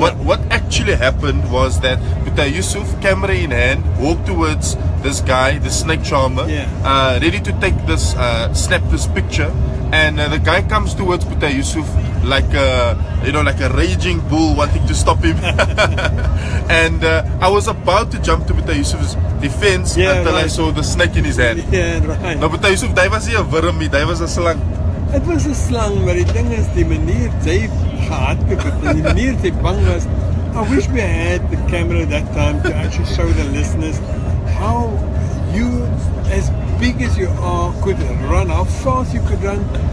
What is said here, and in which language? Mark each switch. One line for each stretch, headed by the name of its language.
English: What actually happened was that Boetie Yusuf, camera in hand, walked towards this guy, the snake charmer, ready to take this, snap this picture. And the guy comes towards Boetie Yusuf like a raging bull wanting to stop him. And I was about to jump to Boetie Yusuf's defense until I saw the snake in his hand.
Afrikaans: Nou, Boetie Yusuf, die was nie 'n wurm nie, die was 'n slang.
English: It was a slang,
Afrikaans: maar die ding is die manier jy gehardloop het en die manier jy bang was.
English: I wish we had the camera that time to actually show the listeners how you, as big as you are, could run, how fast you could run.